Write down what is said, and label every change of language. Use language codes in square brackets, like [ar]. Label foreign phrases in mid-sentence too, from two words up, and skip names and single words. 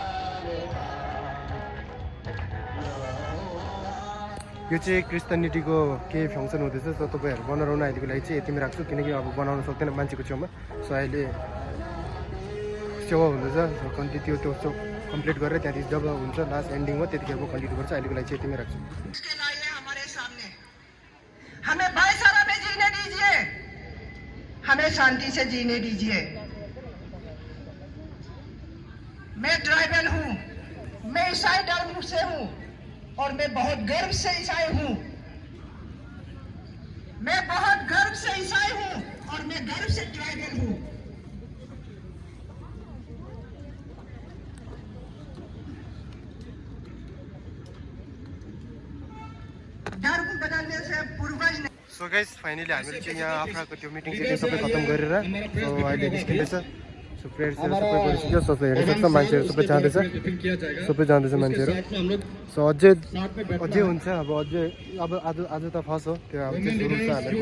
[ne] यो चाहिँ क्रिस्चियनिटीको केही फङ्सन हुँदैछ। सो तपाईँहरू बनाउनु अहिलेको लागि चाहिँ यतिमै राख्छु, किनकि अब बनाउन सक्दैन मान्छेको छेउमा। सो अहिले सेवा हुँदैछ। सो त्यो कम्प्लिट गरेर त्यहाँदेखि जब हुन्छ लास्ट एन्डिङमा त्यतिखेर म कन्टिन्यू गर्छु। अहिलेको लागि चाहिँ यतिमै राख्छु। [hi] हमें भाईचारा में जीने दीजिए, हमें शांति से जीने दीजिए। मैं ट्राइबल हूँ, मैं ईसाई धर्म से हूँ और मैं बहुत गर्व से ईसाई हूँ। मैं बहुत गर्व से ईसाई हूँ और मैं गर्व से ट्राइबल हूँ। धर्म बदलने से पूर्वज ने। [en] so guys, [ne] फाइनली हामीले चाहिँ यहाँ आफ्राको त्यो मिटिङ चाहिँ सबै खत्तम गरेर सो अहिले निस्किँदैछ। सो प्रेयर्सहरू सबै गरिसक्यो। सो हेर्नु सक्छ मान्छेहरू सबै जाँदैछ मान्छेहरू। सो अझै हुन्छ। अब आज त फर्स्ट हो, त्यो अब चाहिँ सुरु छ हामीहरूको।